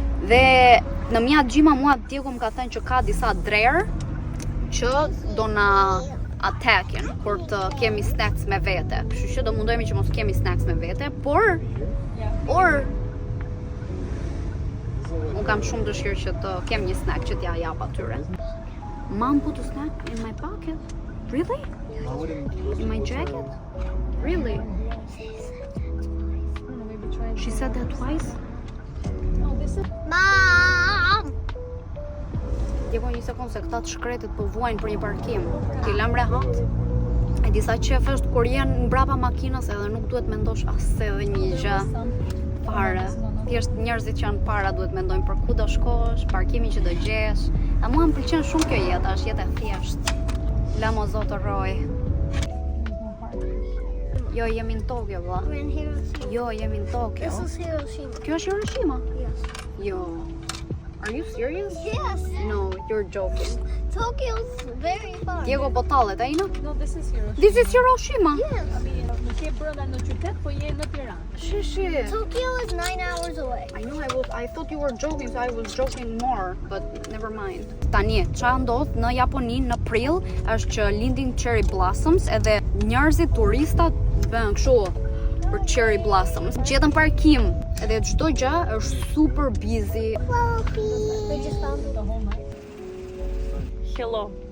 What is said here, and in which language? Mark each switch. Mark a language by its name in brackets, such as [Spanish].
[Albanian] Dhe në Miyajima mua Diego më ka thënë që ka disa drerë që do na attackin kur të kemi snacks me vete. Kështu që do mundohemi që mos kemi snacks me vete, por unë kam shumë dëshirë që të kem një snack që t'ja jap atyre. [English] Mom put a snack in my pocket. Really? In my jacket? Really? She said that twice? Mom! [Albanian] Diego një sekundë se këta të shkretit po vuajnë për një parkim. Ti lëm rehat? E disa qefësht kur jenë mbrapa makinës edhe nuk duhet mendosh asë edhe një gjë fare. Thjesht njerëzit që janë para duhet mendojnë për ku do shkosh, parkimin që do gjesh. A mua më pëlqen shumë kjo jetë, është jetë e thjesht. Lamo zotë roj. Jo, jemi në Tokyo, vlla. [English] We're in Hiroshima. [Albanian] Jo, jemi në Tokyo. [English] This is Hiroshima. [Albanian] Kjo është Hiroshima? [English] Yes. Jo. Are you serious? Yes. No, you're joking. Tokyo's very far. [Albanian] Diego po tallet, a ino? [English] No, this is Hiroshima. This is Hiroshima? Yes. [Albanian] Nuk je brenda në qytet, po je në Tiranë. Shishi. [English] Tokyo is 9 hours away. I know I thought you were joking, so I was joking more, but never mind. [Albanian] Tani, çfarë ndodh në Japoni në prill është që lindin cherry blossoms edhe njerëzit turistat bën kështu për cherry blossoms. Gjetën parkim edhe çdo gjë është super busy. [English] They just found The whole night. Hello.